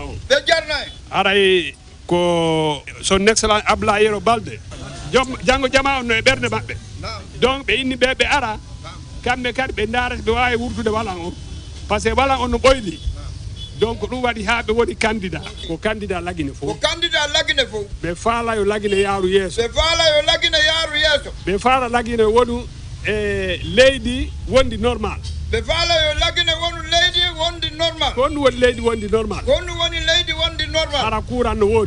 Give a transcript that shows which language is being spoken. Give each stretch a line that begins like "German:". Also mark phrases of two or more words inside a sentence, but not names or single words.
Fula: on aray ko
French: son excellent
Fula: Abdoulaye Yero Baldé jango jama on e berde mabbe donc be inni be ara kambe kadi be ndara be wawi wurtude wala on
French: parce que
Fula: wala on no boyli donc ɗum waɗi ha ɓe woni candidat ko candidat lagine fof ɓe faala yo lagine yaaru yeeso ɓe faala lagine wonu e leydi wondi normal ɓe faala yo lagine wonu leydi wondi normal ko honɗum woni leydi wondi normal hara kuran no woodi